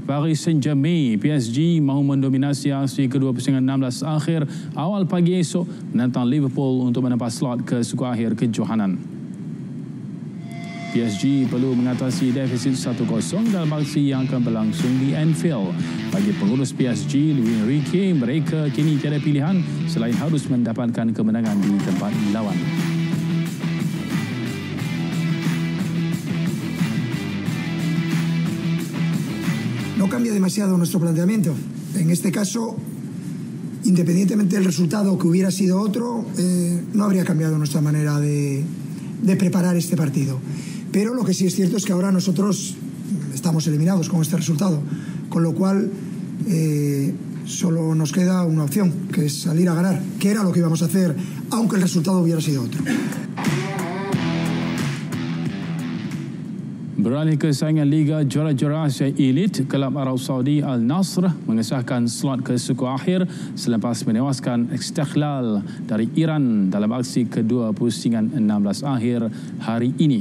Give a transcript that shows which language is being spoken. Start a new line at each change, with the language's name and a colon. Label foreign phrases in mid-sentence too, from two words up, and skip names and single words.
Malay: Paris Saint-Germain PSG mahu mendominasi aksi kedua pusingan 16 akhir awal pagi esok menentang Liverpool untuk menempah slot ke suku akhir kejohanan. PSG perlu mengatasi defisit 1-0 dalam aksi yang akan berlangsung di Anfield. Bagi pengurus PSG, Luis Enrique, mereka kini tiada pilihan selain harus mendapatkan kemenangan di tempat lawan.
Spanish: No cambia demasiado nuestro planteamiento. En este caso, independientemente del resultado que hubiera sido otro, no habría cambiado nuestra manera de preparar este partido. Pero lo que sí es cierto es que ahora nosotros estamos eliminados con este resultado, con lo cual solo nos queda una opción, que es salir a ganar, que era lo que íbamos a hacer, aunque el resultado hubiera sido otro.
Malay: Beralih ke saingan Liga Juara-Juara Asia Elite, kelab Arab Saudi Al Nasr mengesahkan slot ke suku akhir selepas menewaskan Istiqlal dari Iran dalam aksi kedua pusingan 16 akhir hari ini.